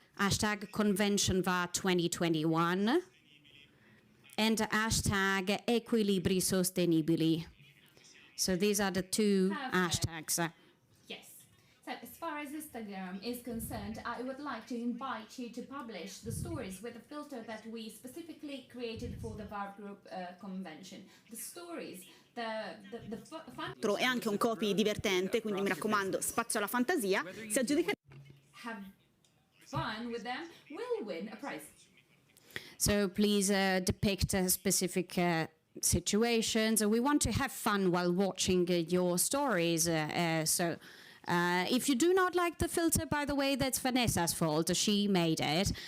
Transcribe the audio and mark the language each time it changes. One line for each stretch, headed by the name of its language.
English: hashtag convention va 2021, and hashtag Equilibri sostenibili. So these are the two hashtags. Yes. So as far as Instagram is concerned, I would like to invite you to publish the stories with a filter that we specifically created for the VAR Group convention. The stories, the fun...
Italian: È anche un copy divertente, quindi mi raccomando, spazio alla fantasia. Si aggiudica...
English: Have fun with them, will win a prize. So please depict specific situations. We want to have fun while watching your stories. If you do not like the filter, by the way, that's Vanessa's fault. She made it.